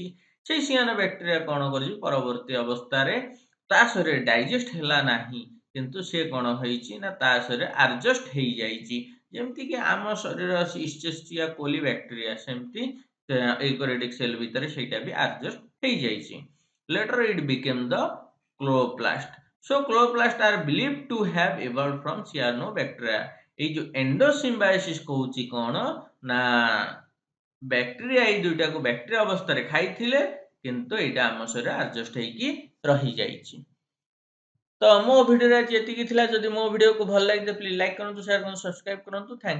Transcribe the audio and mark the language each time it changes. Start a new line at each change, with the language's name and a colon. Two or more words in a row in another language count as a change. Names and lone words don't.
Odia: ସେଇ ସିଆନ ବ୍ୟାକ୍ଟେରିଆ କ'ଣ କରିଛି, ପରବର୍ତ୍ତୀ ଅବସ୍ଥାରେ ତା ଶରୀରରେ ଡାଇଜେଷ୍ଟ ହେଲା ନାହିଁ, କିନ୍ତୁ ସେ କ'ଣ ହେଇଛି ନା ତା ଶରୀରରେ ଆଡଜଷ୍ଟ ହେଇଯାଇଛି। ଯେମିତିକି ଆମ ଶରୀରରେ ଅଛି ଇଶ୍ଚେଶିଆ କୋଲି ବ୍ୟାକ୍ଟେରିଆ, ସେମିତି
English: eukaryotic cell
Odia: ଭିତରେ ସେଇଟା ବି ଆଡଜଷ୍ଟ ହେଇଯାଇଛି।
English: Later it became the chloroplast. So chloroplasts are believed to have evolved from cyanobacteria.
Odia: ଏଇ ଯୋଉ ଏଣ୍ଡୋସିମ୍ବାୟୋସିସ୍ କହୁଛି କ'ଣ ନା ବ୍ୟାକ୍ଟେରିଆ ଏଇ ଦୁଇଟାକୁ ବ୍ୟାକ୍ଟେରିଆ ଅବସ୍ଥାରେ ଖାଇଥିଲେ, କିନ୍ତୁ ଏଇଟା ଆମ ଶରୀରରେ ଆଡଜଷ୍ଟ ହେଇକି ରହିଯାଇଛି। ତ ମୋ ଭିଡ଼ିଓରେ ଆଜି ଏତିକି ଥିଲା। ଯଦି ମୋ ଭିଡ଼ିଓକୁ ଭଲ ଲାଗିଲେ
English: please like
Odia: କରନ୍ତୁ, ସେୟାର କରନ୍ତୁ, ସବସ୍କ୍ରାଇବ୍ କରନ୍ତୁ।